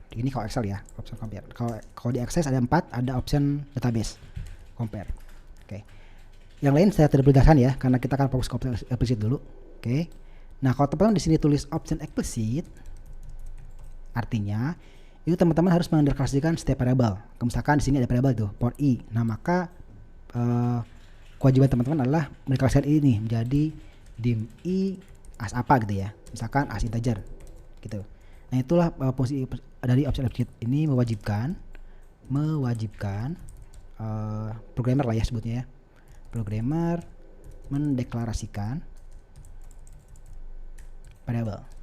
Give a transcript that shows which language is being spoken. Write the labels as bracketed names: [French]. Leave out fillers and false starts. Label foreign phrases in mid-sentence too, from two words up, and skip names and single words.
[Indonesian] Ini kalau Excel ya, [English] option compare. [Indonesian] Kalau di Access ada 4, ada [English] option database compare. [Indonesian] Oke. Yang lain saya tidak perlu ya, karena kita akan fokus ke [English] option explicit [Indonesian] dulu. Oke. Nah, kalau teman-teman di sini tulis [English] option explicit, [Indonesian] artinya itu teman-teman harus mendeklarasikan setiap variabel. Misalkan di sini ada variabel itu [English] for i. [Indonesian] Nah, maka kewajiban teman-teman adalah mendeklarasikan ini menjadi [English] dim i as [Indonesian] apa gitu ya. Misalkan [English] as integer [Indonesian] gitu. Nah, itulah fungsi dari [English] option explicit [Indonesian] ini mewajibkan programmer lah ya sebutnya ya. Programmer mendeklarasikan variabel.